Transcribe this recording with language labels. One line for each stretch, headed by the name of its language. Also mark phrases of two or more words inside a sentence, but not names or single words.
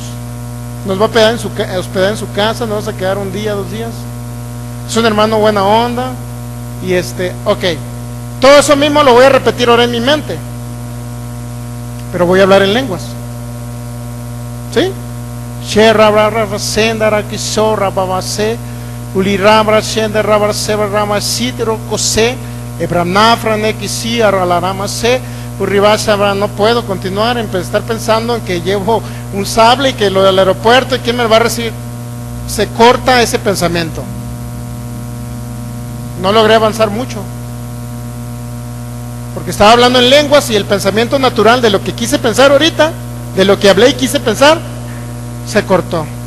Spanish: Nos va a hospedar en su casa, nos vamos a quedar un día, 2 días. Es un hermano buena onda. Y ok, todo eso mismo lo voy a repetir ahora en mi mente, pero voy a hablar en lenguas. ¿Sí? Sherra sendara kisora babase, ulirabra shenda rabra seba rama sitero kose, ebranafra nekisi aralarama-se, urribasa, no puedo continuar en estar pensando en que llevo un sable y que lo del aeropuerto y quién me va a recibir. Se corta ese pensamiento. No logré avanzar mucho, porque estaba hablando en lenguas y el pensamiento natural de lo que quise pensar ahorita, de lo que hablé y quise pensar, se cortó.